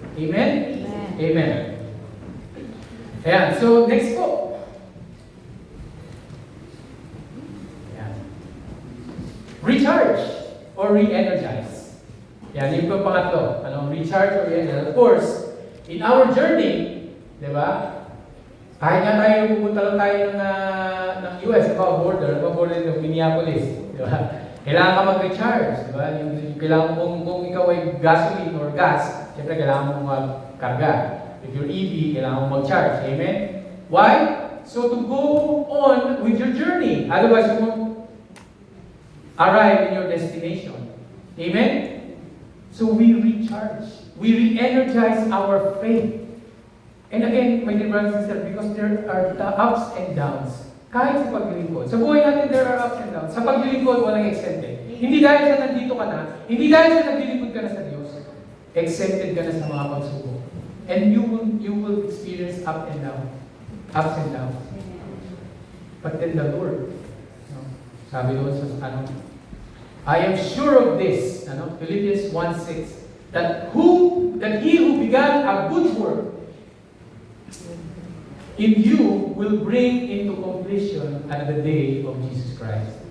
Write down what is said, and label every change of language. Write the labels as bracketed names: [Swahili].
[Filipino] Amen? Amen. Ayan, so next po. Ayan. [English] Recharge or re-energize. [Filipino] Yan, yung po pangatlo. [English] Recharge or re-energize. Of course, in our journey, [Filipino] di ba? Kahit nga tayo pupunta lang tayo ng US, border ng Minneapolis, di ba? Kailangan ka mag-recharge, di ba? Kailangan kung ikaw ay gasoline or gas, siyempre kailangan mo mag-karga. [English] If you're EV, [Filipino] kailangan mo mag-charge. [English] Amen? Why? So to go on with your journey. Otherwise, you won't arrive in your destination. Amen? So we recharge. We re-energize our faith. And again, my dear brothers and sisters, because there are the ups and downs. [Filipino] Kahit sa paglilingkod. Sa buhay natin, [English] there are ups and downs. [Filipino] Sa paglilingkod, walang exempted. Hindi dahil sa nandito ka na, hindi dahil sa naglilingkod ka na sa Diyos, exempted ka na sa mga pagsubok. [English] And you will experience up and down. Ups and downs. But then the Lord [Filipino] Sabi doon sa [English] I am sure of this, Philippians 1:6, that he who began a good work in you will bring into completion at the day of Jesus Christ.